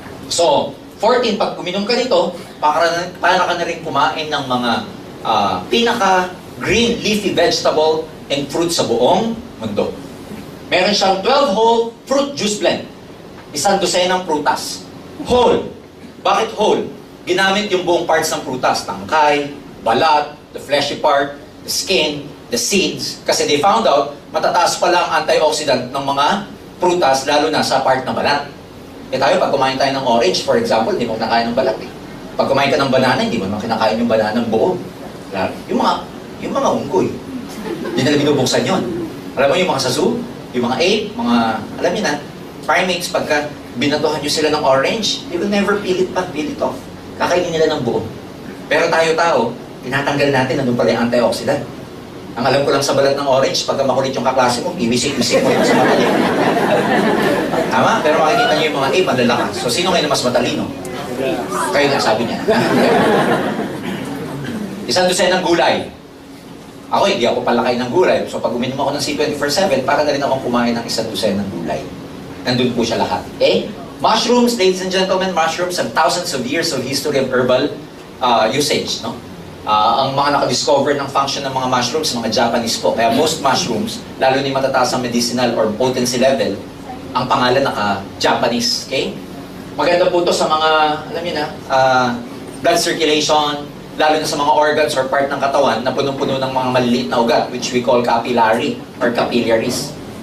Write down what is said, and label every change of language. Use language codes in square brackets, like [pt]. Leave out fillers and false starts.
[tl] So, 14, pag uminom ka nito, para ka na rin kumain ng mga pinaka-green leafy vegetable and fruit sa buong mundo. Meron siyang 12 whole fruit juice blend. Isang dosenang prutas. Whole. Bakit whole? Ginamit yung buong parts ng prutas. Tangkay, balat, [en] the fleshy part, the skin, the seeds. [tl] Kasi [en] they found out, [tl] matataas pala ang antioxidant ng mga prutas, lalo na sa part ng balat. Tayo, pag kumain tayo ng orange, for example, hindi mo kinakain ng balat. Pag kumain ka ng banana, hindi mo kinakain yung banana ng buo. Yung mga unggoy, hindi nila binubuksan yun. Alam mo yung mga sa zoo, yung mga ape, alam niyo na, primates, pagka binatuhan nyo sila ng orange, [en] they will never peel it off. [tl] Kakainin nila ng buo. Pero tayo-tao, tinatanggal natin, nandun pala yung antioxidant. Ang alam ko lang sa balat ng orange, pagka makulit yung kaklase mo, iwisik-wisik mo sa mata niya. Tama? Pero makikita nyo yung mga ape, malalakas. So, sino ngayon na mas matalino? Kayo na, sabi niya. Isang dosen ng gulay. Ako, hindi ako palakay ng gulay. So, pag uminom ako ng C24/7, para na rin akong kumain ng isang dosen ng gulay. Nandun po siya lahat. Okay? [en] Mushrooms, ladies and gentlemen, mushrooms have thousands of years of history of herbal usage. No? [tl] Ang mga nakadiscover ng function ng mga mushrooms, mga Japanese po. Kaya most mushrooms, lalo ni matataas ang medicinal or potency level, ang pangalan naka-Japanese. Okay? Maganda po ito sa mga, alam niyo na, blood circulation, lalo na sa mga organs or part ng katawan na punong-puno ng mga maliliit na ugat, which we call capillary or capillaries.